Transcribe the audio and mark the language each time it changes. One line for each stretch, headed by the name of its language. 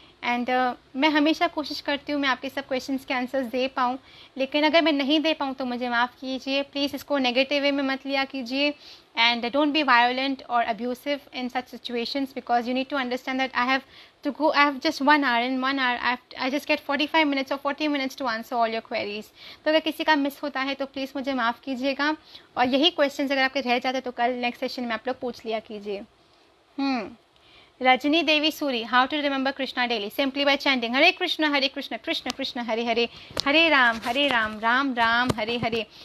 Hindi: And मैं हमेशा कोशिश करती हूँ मैं आपके सब क्वेश्चंस के आंसर्स दे पाऊँ, लेकिन अगर मैं नहीं दे पाऊँ तो मुझे माफ़ कीजिए. प्लीज़ इसको नेगेटिव वे में मत लिया कीजिए.
English: And don't be violent और abusive in such situations, because you need to understand that I have just 1 hour. In 1 hour I just get 45 minutes or 40 minutes to answer all your queries.
Hindi: तो अगर किसी का miss होता है तो please मुझे माफ़ कीजिएगा. और यही क्वेश्चंस अगर आपके रह जाते तो कल नेक्स्ट सेशन में आप लोग पूछ लिया कीजिए.
English: Rajni Devi Suri, how to remember Krishna daily? Simply by chanting Hare Krishna Krishna Krishna Hare Hare, Hare Ram Ram Ram Hare Hare.